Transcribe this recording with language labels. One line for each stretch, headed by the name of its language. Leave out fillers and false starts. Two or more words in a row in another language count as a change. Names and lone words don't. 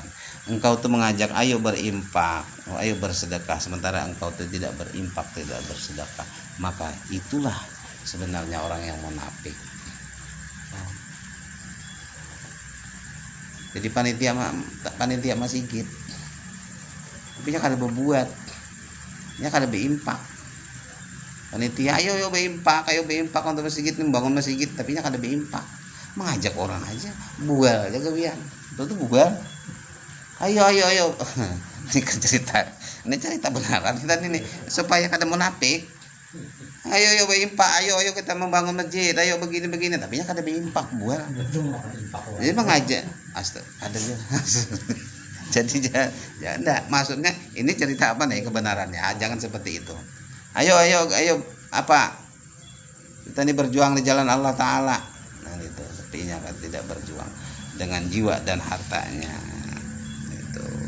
Indonesian: Engkau tuh mengajak ayo berimpak, ayo bersedekah, sementara engkau tuh tidak berimpak, tidak bersedekah. Maka itulah sebenarnya orang yang munafik. Jadi panitia masjid,
Banjar: tapi nya kada berbuat, nya kada berimpak. panitia ayo beimpak untuk masjid nih, bangun masjid tapi nya kada beimpak, mengajak orang aja bual aja gawian itu bual.
Indonesian: Ayo ini kan cerita benaran kita ini supaya kada munafik.
Banjar: Ayo beimpak, ayo kita membangun masjid, ayo begini tapi nya kada beimpak bual.
Indonesian: Jadi mengajak ada jadi ya enggak, maksudnya ini cerita apa nih kebenarannya, jangan seperti itu. Ayo apa kita ini berjuang di jalan Allah Ta'ala, nah itu sepertinya kan tidak berjuang dengan jiwa dan hartanya itu.